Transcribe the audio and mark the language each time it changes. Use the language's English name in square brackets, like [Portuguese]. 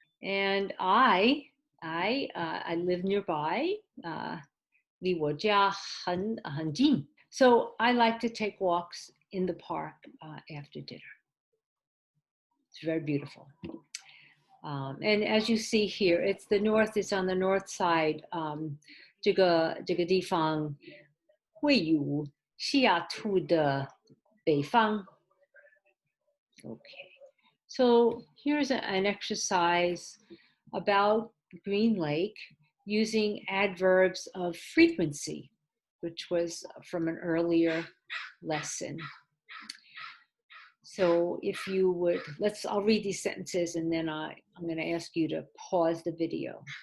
[English] And I live nearby, [Chinese] 离我家很近. [English] So I like to take walks in the park after dinner. It's very beautiful. And as you see here, it's on the north side. [Chinese] 这个地方位于西雅图的北方. [English] Okay, so here's an exercise about Green Lake using adverbs of frequency, which was from an earlier lesson. So if you would, I'll read these sentences and then I'm going to ask you to pause the video.